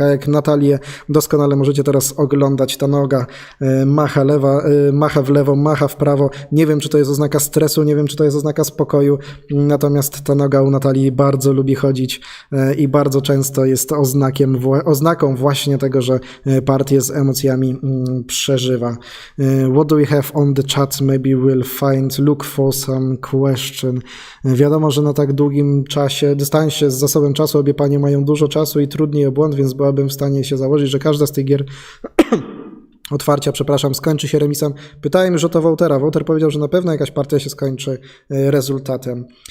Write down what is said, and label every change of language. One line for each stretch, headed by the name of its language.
Polish: A jak Natalię doskonale możecie teraz oglądać, ta noga macha w lewo, macha w prawo. Nie wiem, czy to jest oznaka stresu, nie wiem, czy to jest oznaka spokoju, natomiast ta noga u Natalii bardzo lubi chodzić i bardzo często jest oznaką właśnie tego, że partię z emocjami przeżywa.
English: What do we have on the chat? Maybe we'll look for some question.
Polish: Wiadomo, że na tak długim dystansie z zasobem czasu obie panie mają dużo czasu i trudniej o błąd, więc byłabym w stanie się założyć, że każda z tych gier skończy się remisem. Pytałem już o to Woutera. Wouter powiedział, że na pewno jakaś partia się skończy rezultatem.